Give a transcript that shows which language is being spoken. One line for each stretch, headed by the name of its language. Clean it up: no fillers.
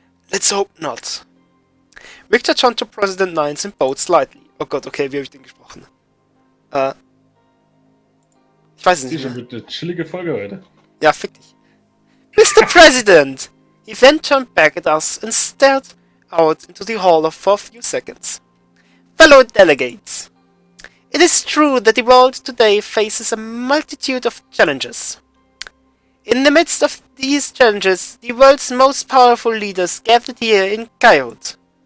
English: Let's hope not. Victor turned to President Nines and bowed slightly.
German: Oh Gott, okay, wie habe ich den gesprochen? Ich weiß es Die nicht schon mehr. mit eine chillige Folge heute. Ja, fick dich.
English: Mr. President! He then turned back at us and stared out into the hall for a few seconds. Fellow delegates, it is true that the world today faces a multitude of challenges. In the midst of these challenges, the world's most powerful leaders gathered here in Coyote.